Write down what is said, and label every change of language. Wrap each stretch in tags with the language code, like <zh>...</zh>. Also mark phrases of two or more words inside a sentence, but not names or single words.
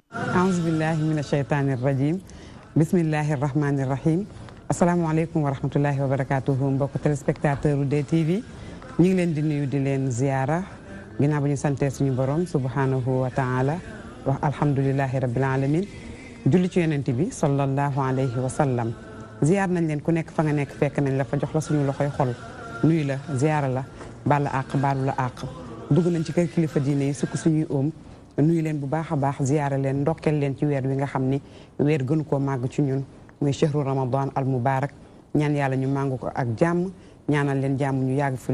<ar>أعوذ بالله من الشيطان الرجيم بسم الله الرحمن الرحيم السلام عليكم ورحمة الله وبركاته</ar> <wo>mbokk téléspectateur DTV ñu ngi leen di nuyu di leen ziyaara ginnaaw ba ñu sante suñu borom</wo> <ar>سبحانه وتعالى</ar> <wo>wax</wo> <ar>الحمد لله رب العالمين</ar> <wo>julli ci yonent bi</wo> <ar>صلى الله عليه وسلم</ar> <wo>ziyaar nañ leen ku nekk fa nga nekk fekk nañ la fa jox la suñu loxoy xol nuyu la ziyaara la baal la àq baalu la àq dugg nañ ci kër kilifa diine yi sukk suñuy oom nuyu leen bu baax a baax ziyaara leen ndokkeel leen ci weer wi nga xam ni weer gënu koo màgg ci ñun muy</wo> <ar>شهر رمضان المبارك</ar> <wo>ñaan yàlla ñu màngu ko ak jàmm ñaanal leen jàmm ñu yàgg fi</wo>